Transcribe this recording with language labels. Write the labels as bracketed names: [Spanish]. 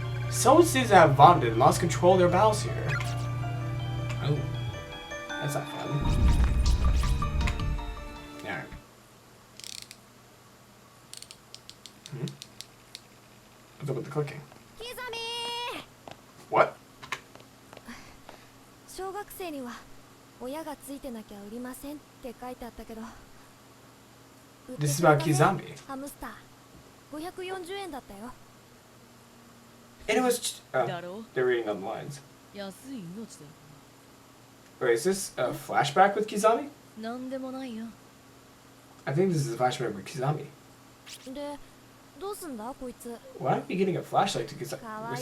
[English] Someone seems to have vomited and lost control of their bowels here. Oh. That's not fun. Alright. What's up with the clicking? [Japanese] キザミ [English] What? [Japanese] 小学生には親がついてなきゃ売りませんって書いてあったけど [English] This is about Kizami. [Japanese] ハムスター540円だったよ [English] And it was. Oh, [Japanese] だろ [English] they're reading on the lines. [Japanese] 安い命だよ。 [English] Wait, is this a flashback with Kizami? [Japanese] なんでもないよ。 [English] I think this is a flashback with Kizami. [Japanese] でどうすんだこいつ [English] Why are we getting a flashlight to [Japanese] かわい